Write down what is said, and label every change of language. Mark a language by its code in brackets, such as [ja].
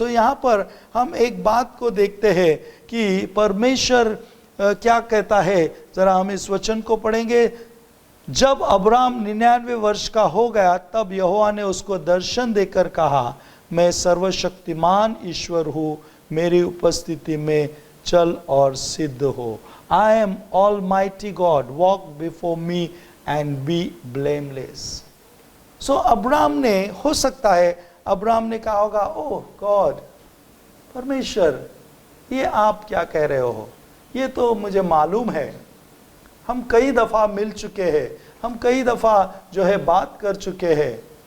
[hi] सो यहाँ पर हम एक बात को देखते हैं कि परमेश्वर क्या कहता है। ज़रा हम इस वचन को पढ़ेंगे। जब अब्राम 99 वर्ष का हो गया, तब यहोवा ने उसको दर्शन देकर कहा, मैं सर्वशक्तिमान ईश्वर हूँ, मेरी उपस्थिति में चल और सिद्ध हो। [en] I am Almighty God, walk before me and be blameless. [hi] So Abram ने, हो सकता है अब्राम ने कहा होगा, [en] oh God, [hi] परमेश्वर, ये आप क्या कह रहे हो, ये तो मुझे मालूम है हम कई दफ़ा मिल चुके हैं, हम कई दफ़ा जो है बात कर चुके हैं।